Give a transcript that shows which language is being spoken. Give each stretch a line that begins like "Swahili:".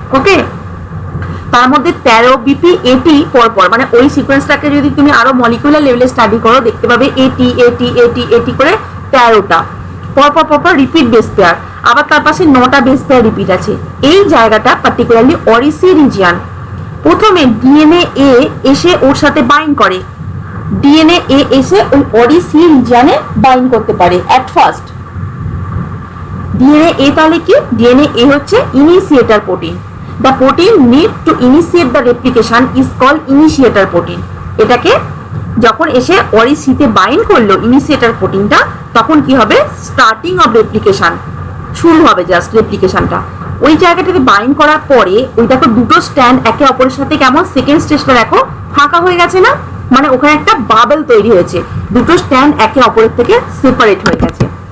Bangla: ওকে, তার মধ্যে 13 বিপি এটি পরপর, মানে ওই সিকোয়েন্সটাকে যদি তুমি আরো মলিকুলার লেভেলে স্টাডি করো দেখতে পাবে এটি এটি এটি এটি করে 13টা পরপর পরপর রিপিট বেস পেয়ার, আবার তার পাশে 9টা বেস পেয়ার রিপিট আছে। এই জায়গাটা পার্টিকুলারলি অরিসি রিজিয়ন। প্রথমে ডিএনএ এ এসে ওর সাথে বাইন্ড করে, ডিএনএ এ এসে ওই অরিসি রিজিয়নে বাইন্ড করতে পারে
English: At first.
Bangla: ডিএনএ এ তাহলে কি? ডিএনএ এ হচ্ছে initiator protein.
English: The protein need to initiate the replication is called initiator protein.
Bangla: এটাকে যখন এসে অরিসিতে বাইন্ড করলো ইনিশিয়েটর প্রোটিনটা, তখন কি হবে?
English: starting of replication
Bangla: শুরু হবে, জাস্ট রেপ্লিকেশনটা। ওই জায়গাটাতে বাইন্ড করার পরে ওই দেখো দুটো স্ট্যান্ড একে অপরের সাথে কেমন সেকেন্ড স্টেজটা দেখো ফাঁকা হয়ে গেছে না, মানে ওখানে একটা বাবল তৈরি হয়েছে, দুটো স্ট্যান্ড একে অপরের থেকে সেপারেট হয়ে গেছে।